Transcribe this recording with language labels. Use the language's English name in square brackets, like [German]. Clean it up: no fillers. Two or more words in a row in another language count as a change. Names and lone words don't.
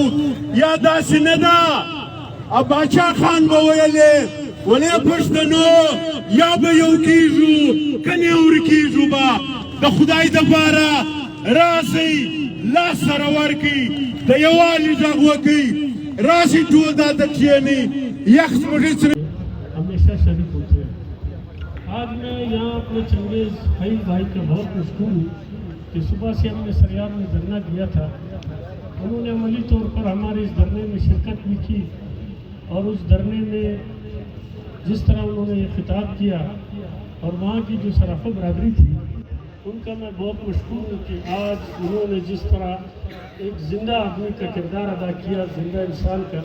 [Pashto] یا داسې نه ده باچا خان به ویلې ولې پښتنو یا به یو کېږو که نه ورکېږو به. د خدای دپاره راسئ لاس سره ورکئ، د یووالي غږ وکئ. راسئ ټول دلته کښېنئ، یخ زموږ سره [Urdu] ہمیشہ شریک ہوتے ہیں. آج میں یہاں اپنے چنگیز بھائی کا بہت مشکور ہوں کہ صبح سے ہم نے سریاب میں دھرنا دیا تھا. انہوں نے عملی طور پر ہمارے اس دھرنے میں شرکت بھی کی، اور اس دھرنے میں جس طرح انہوں نے یہ خطاب کیا اور وہاں کی جو سرافہ برادری تھی ان کا میں بہت مشکور ہوں کہ آج انہوں نے جس طرح ایک زندہ آدمی کا کردار ادا کیا، زندہ انسان کا.